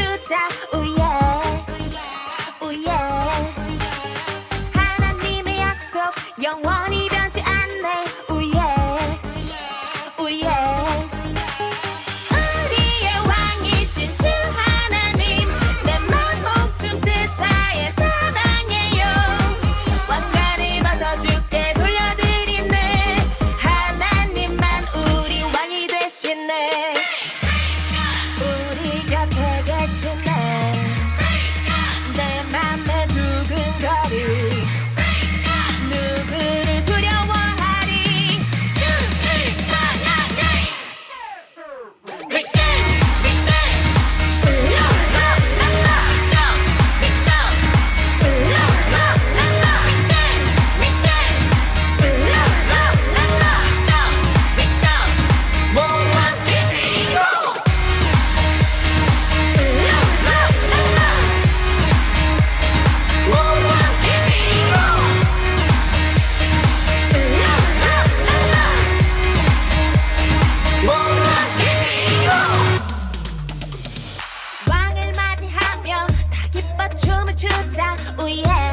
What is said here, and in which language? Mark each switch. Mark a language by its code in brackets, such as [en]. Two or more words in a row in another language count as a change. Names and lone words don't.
[ko] 주자 우예 우예 하나님의 약속 영원히 변치 않네 우예 우예 우리의 왕이신 주 하나님 내 맘 목숨 뜻 다해 사랑해요 왕관을 벗어 주께 돌려드리네 하나님만 우리 왕이 되시네 우리 곁에 계시네 내 맘에 두근거리 누구를 두려워하리 주를 사랑해 [en] We dance, we dance La la la la Jump, we jump La la la la We dance, we dance La la la la Jump, we jump [ko] 모아 뛰고 [en] La la la la [ko] 모아 뛰고 La la la la 모아 뛰고 왕을 맞이하며 다 기뻐 춤을 추자 우예